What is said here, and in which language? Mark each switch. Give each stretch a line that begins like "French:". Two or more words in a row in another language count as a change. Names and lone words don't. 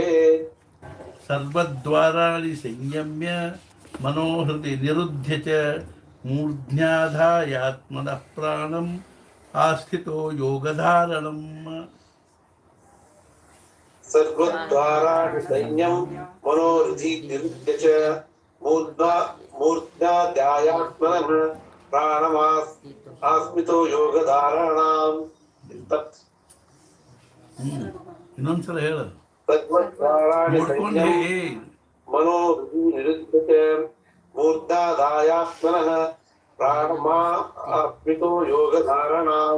Sanskrit: ಸರ್ವದ್ವಾರಾಣಿ ಸಂಯಮ್ಯ ಮನೋಹೃದಿ ನಿರುದ್ಧ್ಯ ಚ ಮೂರ್ಧ್ಯಾಧಾಯಾತ್ಮನಃ ಪ್ರಾಣಂ ಆಸ್ಥಿತೋ ಯೋಗಧಾರಣಂ. ಸರ್ವದ್ವಾರಾಣಿ ಸಂಯಂ ಮನೋಹೃದಿ ನಿರುದ್ಧ್ಯ ಚ ಮೂರ್ಧ್ಯಾಧ್ಯಾಯಾತ್ಮನಃ ಪ್ರಾಣಮಾಸ್ಮಿತೋ ಯೋಗಧಾರಣಾಂ.
Kannada: ಇನ್ನೊಂದ್ಸಲ ಹೇಳ.
Sanskrit: ಸರ್ವದ್ವಾರಾಣಿ
Kannada: ನೋಡ್ಕೊಂಡು
Sanskrit: ಸಂಯಂ ಹೇ. ಮನೋಹೃದಿ ನಿರುದ್ಧ್ಯ ಚ ಮೂರ್ಧ್ಯಾಧಾಯಾತ್ಮನಃ ಪ್ರಾಣಮಾಸ್ಮಿತೋ ಯೋಗಧಾರಣಾಂ.